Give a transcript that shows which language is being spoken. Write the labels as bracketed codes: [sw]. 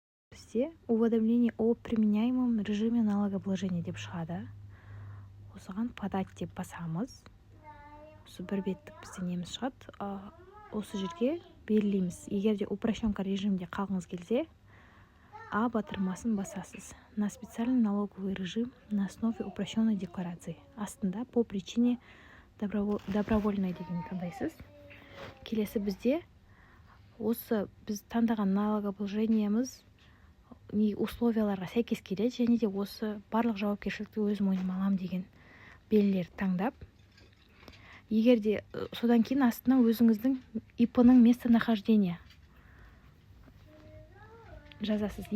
[kk] Бізде [ru] уведомление о применяемом режиме налогообложения [kk] деп шығады. Осыған подать деп басамыз. Осы бір беттік бізде неміз шығады. Осы жерге белгілейміз. Егер де упрощенка режимде қалғыңыз келсе, А батырмасын басасыз. [ru] На специальный налоговый режим на основе упрощенной декларации. [kk] Астында [ru] по причине добровольной [kk] деген таңдайсыз. Келесі бізде осы біз таңдаған налогообложениеміз условияларға сәйкес келеді, және де осы барлық жауапкершілікті өз мойныма аламын деген белгілерді таңдап, егер де содан кейін астына өзіңіздің ИП-ның местонахождение жазасыз.